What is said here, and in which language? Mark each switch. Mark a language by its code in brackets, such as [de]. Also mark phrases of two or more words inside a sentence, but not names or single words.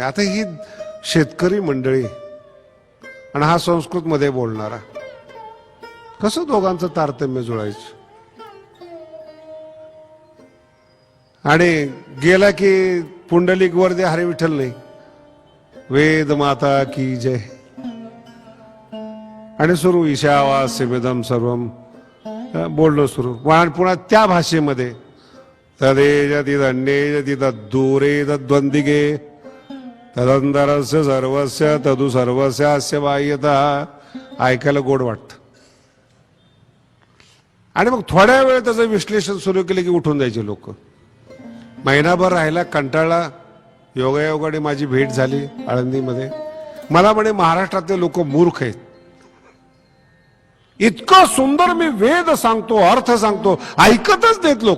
[mr] आता ही शेतकरी मंडळी आणि हा संस्कृत मध्ये बोलणारा, कसं दोघांचं तारतम्य जुळायचं. आणि गेला की पुंडलिक वर दे हरे विठ्ठल नाही, [hi] वेद माता की जय. [mr] आणि सुरू [sa] ईशावास्यमिदं सर्वम [mr] बोलणं सुरू. पुन्हा त्या भाषेमध्ये [sa] तदेजतिदन्येजति तद्दूरेतद्वंदिगे तदंतरस्य सर्वस्य तदु सर्वस्य अस्य बाह्यतः. [mr] ऐकायला गोड वाटतं. आणि मग थोड्या वेळ त्याचं विश्लेषण सुरू केलं की उठून जायचे लोक. महिनाभर राहायला कंटाळला. योगायोगाने माझी भेट झाली आळंदीमध्ये. मला म्हणे महाराष्ट्रातले लोक मूर्ख आहेत, इतकं सुंदर मी वेद सांगतो, अर्थ सांगतो, ऐकतच नाहीत लोक.